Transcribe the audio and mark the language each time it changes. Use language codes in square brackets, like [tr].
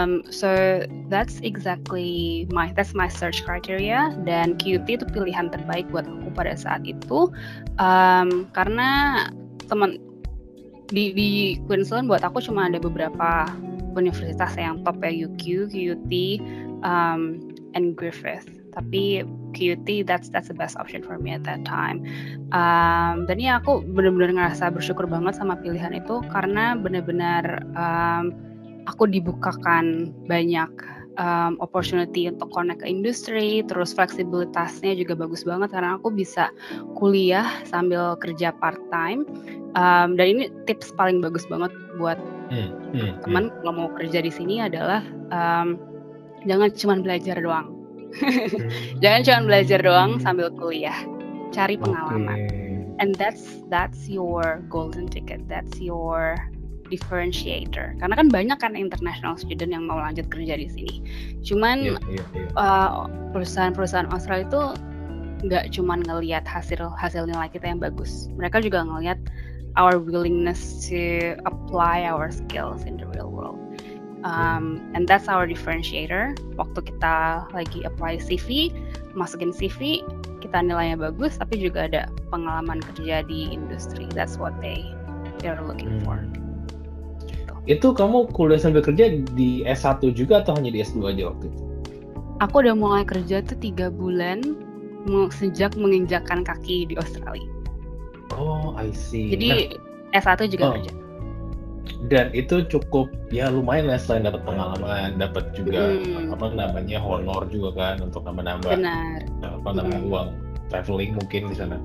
[en] So that's exactly my search criteria, [id] dan QUT itu pilihan terbaik buat aku pada saat itu, karena di Queensland buat aku cuma ada beberapa universitas yang top ya, UQ, QUT, and Griffith. Tapi [en] QUT that's the best option for me at that time. [id] Dan ya aku benar-benar ngerasa bersyukur banget sama pilihan itu karena benar-benar aku dibukakan banyak opportunity untuk connect ke industri, terus fleksibilitasnya juga bagus banget karena aku bisa kuliah sambil kerja part time. Dan ini tips paling bagus banget buat teman kalau mau kerja di sini adalah jangan cuma belajar doang. Jangan cuma belajar doang sambil kuliah, cari pengalaman. [en] And that's your golden ticket, that's your differentiator. [id] Karena kan banyak kan international student yang mau lanjut kerja di sini. Cuman perusahaan-perusahaan Australia itu nggak cuma ngelihat hasil nilai kita yang bagus. Mereka juga ngelihat [en] our willingness to apply our skills in the real world. And that's our differentiator. [id] Waktu kita lagi apply CV, masukin CV, kita nilainya bagus, tapi juga ada pengalaman kerja di industri. [en] That's what they're looking for. [id] Itu kamu kuliah sambil kerja di S1 juga atau hanya di S2 aja waktu itu? Aku udah mulai kerja tuh 3 bulan sejak menginjakkan kaki di Australia. [en] Oh, I see. [id] Jadi S1 juga kerja. Dan itu cukup ya lumayan lah, selain dapat pengalaman, dapat juga honor juga kan untuk nambah uang traveling mungkin di sana.